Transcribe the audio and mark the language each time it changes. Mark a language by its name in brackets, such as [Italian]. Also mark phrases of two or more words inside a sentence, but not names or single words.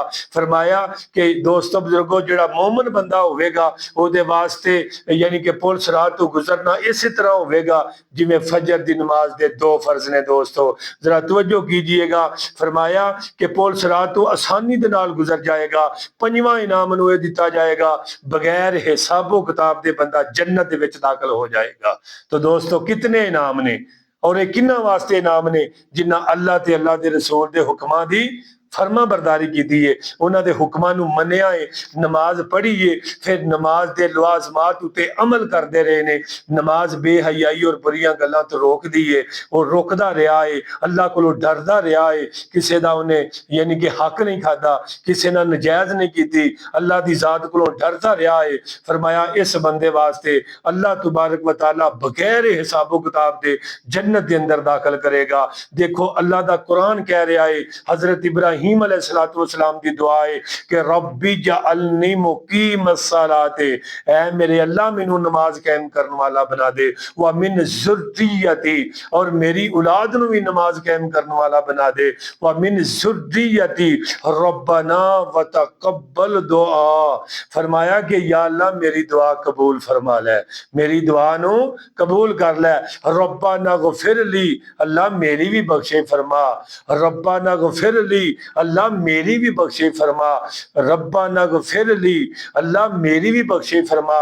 [Urdu] فرمایا کہ دوستو بزرگو, [Punjabi] جیہڑا مومن بندہ ہووے گا اوہدے واسطے یعنی کہ پل صراط توں گزرنا اسی طرح ہووے گا جیویں فجر کی نماز دے 2 فرض نے. [Urdu] دوستو، ذرا توجہ کیجئے گا, [Punjabi] فرمایا کہ پل صراط توں آسانی دے نال گزر جائے گا. 5واں انعام نوں ایہ دتا جائے گا، بغیر حساب و کتاب دے بندہ جنت دے وچ داخل ہو جائے گا. تو دوستو، کتنے انعام نے اور ایہ کناں واسطے انعام نے? جناں اللہ تے اللہ دے رسول دے حکماں دی فرمانبرداری کی ہے، انہاں نے حکماں نوں منیا ہے، نماز پڑھی ہے، فیر نماز دے لوازمات اتے عمل کرتے رہے نے. نماز بے حیائی اور بریاں گلاں توں روکدی ہے، اور روکدا رہا ہے، اللہ کولوں ڈردا رہا ہے، کسی دا انہیں یعنی کہ حق نہیں کھاتا، کسی نال ناجائز نہیں کی، اللہ دی ذات کولوں ڈردا رہا ہے. فرمایا اس بندے واسطے اللہ تبارک و تعالیٰ بغیر حساب و کتاب دے جنت دے اندر داخل کرے گا. دیکھو، اللہ دا قرآن کہہ رہا ہے، حضرت ابراہیم علیہ السلام کی دعا ہے کہ [Arabic] رب اجعلني مقيم الصلاة, [Punjabi] اے میرے اللہ مینوں نماز قائم کرنے والا بنا دے, [Arabic] ومن ذريتي, [Punjabi] اور میری اولاد نوں بھی نماز قائم کرنے والا بنا دے, [Arabic] ومن ذريتي ربنا وتقبل دعاء. [Punjabi] فرمایا کہ یا اللہ میری دعا قبول فرما لے، میری دعا نوں قبول کر لے. [Arabic] ربنا اغفر لي, [Punjabi] اللہ میری بھی بخشش فرما, [Arabic] ربنا اغفر لي, [Punjabi] اللہ میری بھی بخشش فرما, [Arabic] ربنا اغفر لي, [Punjabi] اللہ میری بھی بخشش فرما.